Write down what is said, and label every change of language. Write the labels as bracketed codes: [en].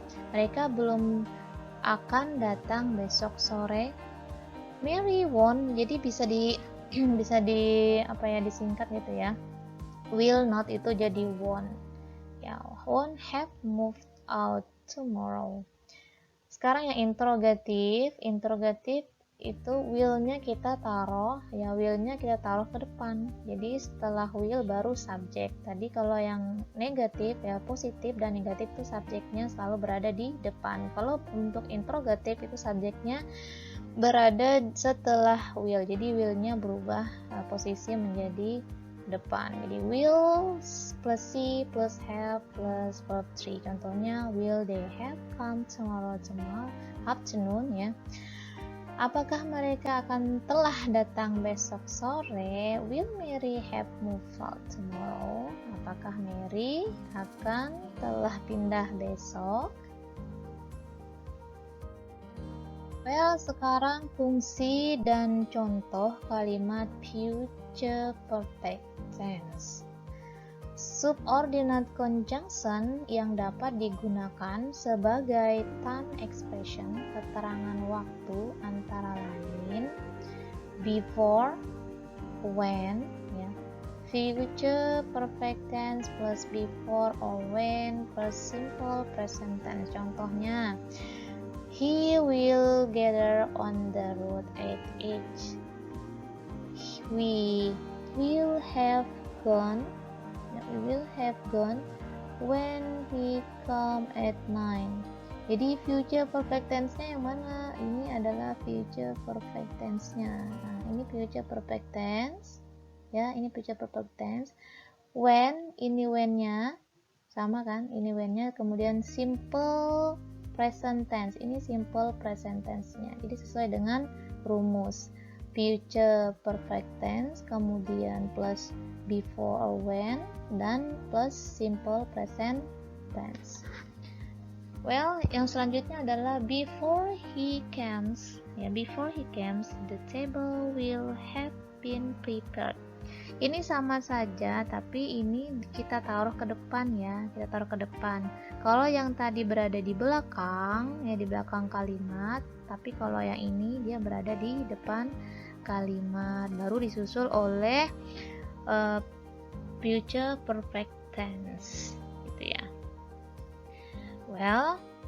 [id] Mereka belum akan datang besok sore. Mary won't, jadi bisa disingkat gitu ya. Will not itu jadi won't. [en] Ya, won't have moved out tomorrow. [id] Sekarang yang interrogatif itu will-nya kita taruh ke depan. Jadi setelah will baru subjek. Tadi kalau yang negatif ya, positif dan negatif itu subjeknya selalu berada di depan. Kalau untuk interrogatif itu subjeknya berada setelah will. Jadi will-nya berubah posisi menjadi depan. Jadi will plus C plus have plus verb 3. [en] Contohnya, will they have come tomorrow afternoon ya. [id] Apakah mereka akan telah datang besok sore? [en] Will Mary have moved out tomorrow? [id] Apakah Mary akan telah pindah besok? Well, sekarang fungsi dan contoh kalimat future perfect tense. Subordinate conjunction yang dapat digunakan sebagai time expression, keterangan waktu antara lain before, when, ya. [en] Future perfect tense plus before or when plus simple present tense. Contohnya, he will gather on the road at 8. We will have gone when he come at 9. [id] Jadi future perfect tense-nya yang mana? Ini adalah future perfect tense-nya. Nah, ini future perfect tense. Ya, ini future perfect tense. When, ini when-nya sama kan? Ini when-nya, kemudian simple present tense. Ini simple present tense-nya. Jadi sesuai dengan rumus. Future perfect tense, kemudian plus before or when, dan plus simple present tense. Well, yang selanjutnya adalah [en] before he comes. Ya, before he comes, the table will have been prepared. [id] Ini sama saja, tapi ini kita taruh ke depan ya, kita taruh ke depan. Kalau yang tadi berada di belakang, ya di belakang kalimat, tapi kalau yang ini dia berada di depan kalimat, baru disusul oleh future perfect tense, gitu ya. Well,